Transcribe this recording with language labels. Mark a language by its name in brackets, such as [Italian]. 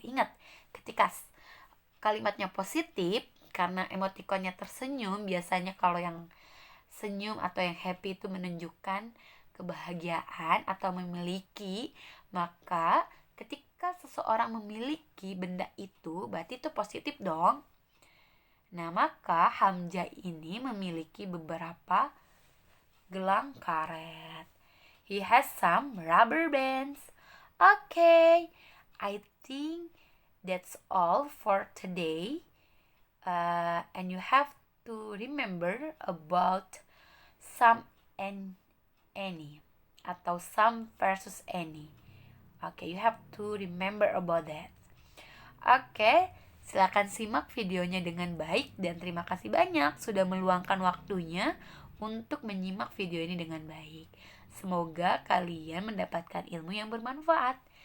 [Indonesian] Ingat, ketika kalimatnya positif, karena emoticonnya tersenyum, biasanya kalau yang senyum atau yang happy itu menunjukkan kebahagiaan atau memiliki, maka ketika seseorang memiliki benda itu, berarti itu positif dong. Nah, maka Hamzah ini memiliki beberapa gelang karet. [English] He has some rubber bands. Okay, I think that's all for today. And you have to remember about some and any [Indonesian] atau [English] some versus any. Okay, you have to remember about that. [Indonesian] Okay, silakan simak videonya dengan baik dan terima kasih banyak sudah meluangkan waktunya untuk menyimak video ini dengan baik. Semoga kalian mendapatkan ilmu yang bermanfaat.